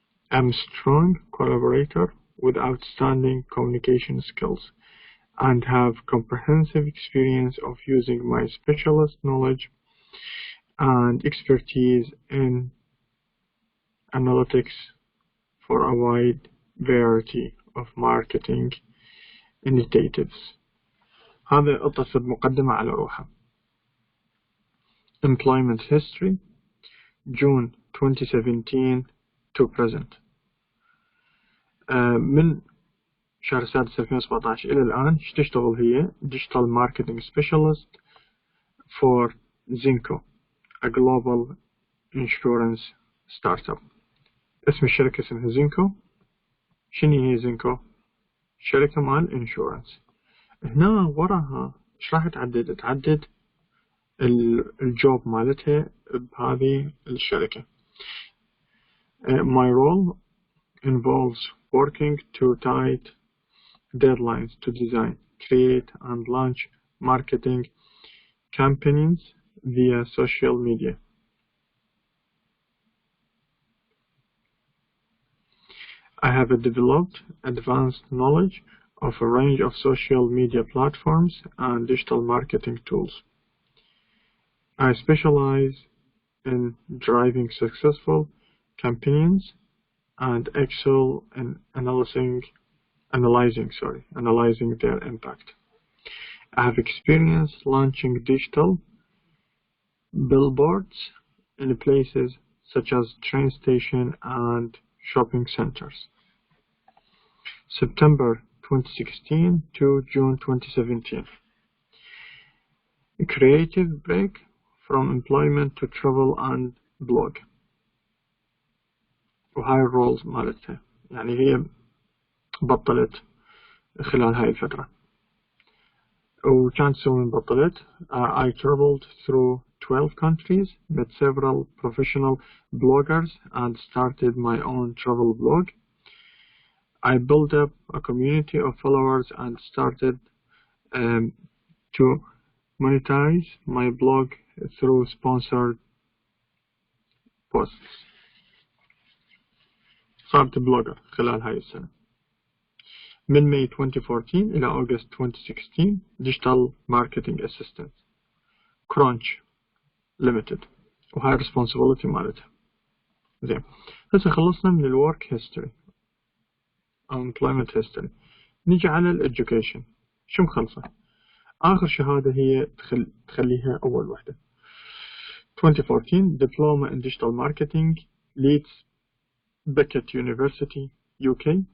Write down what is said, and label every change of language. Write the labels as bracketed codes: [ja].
[en] I'm a strong collaborator with outstanding communication skills and have comprehensive experience of using my specialist knowledge and expertise in analytics for a wide variety of marketing initiatives. [ar] هذا اتصل مقدمة على روحها. [en] Employment history June 2017 to present. [ar] من شهر السادس 2017 إلى الآن تشتغل هي [en] Digital Marketing Specialist for Zinco, a global insurance startup. [ar] اسم الشركة اسمها زينكو. شنو هي زينكو؟ شركة مال insurance. هنا وراها ايش راح تعدد؟ تعدد الجوب مالتها بهذه الشركة. [en] My role involves working to tight deadlines to design, create and launch marketing campaigns via social media. I have developed advanced knowledge of a range of social media platforms and digital marketing tools. I specialize in driving successful campaigns and excel in analyzing their impact. I have experience launching digital billboards in places such as train station and shopping centers. September 2016 to June 2017. A creative break from employment to travel and blog. [ar] وهاي الرولز مالتها يعني هي بطلت خلال هاي الفترة. وكانت تسوي من بطلت [en] I traveled through 12 countries, met several professional bloggers and started my own travel blog. I built up a community of followers and started to monetize my blog through sponsored posts. [ar] صارت بلوجر خلال هاي السنة. [en] من May 2014 إلى August 2016 Digital Marketing Assistant Crunch Limited وهاي responsibility مالتها. [ar] زين هسه خلصنا من الورك هيستوري أو employment history. نيجي على الeducation. شو مخلصة؟ آخر شهادة هي تخليها أول وحدة. [en] 2014 Diploma in Digital Marketing Leeds Beckett University UK.